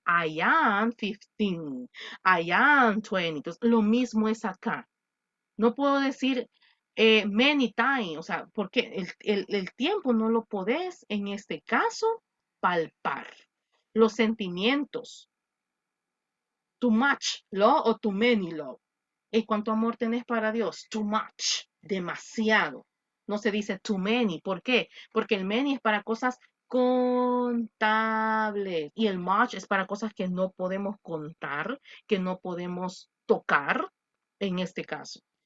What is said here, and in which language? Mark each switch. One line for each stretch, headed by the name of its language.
English: I am 15. I am 20.
Spanish: Entonces, lo mismo es acá. No puedo decir
English: many times.
Spanish: O sea, porque el tiempo no lo podés, en este caso, palpar. Los sentimientos.
English: Too much love o too many love.
Spanish: ¿Y cuánto amor tenés para Dios?
English: Too much,
Spanish: demasiado. No se dice
English: too many.
Spanish: ¿Por qué? Porque el many es para cosas contables y el much es para cosas que no podemos contar, que no podemos tocar en este caso.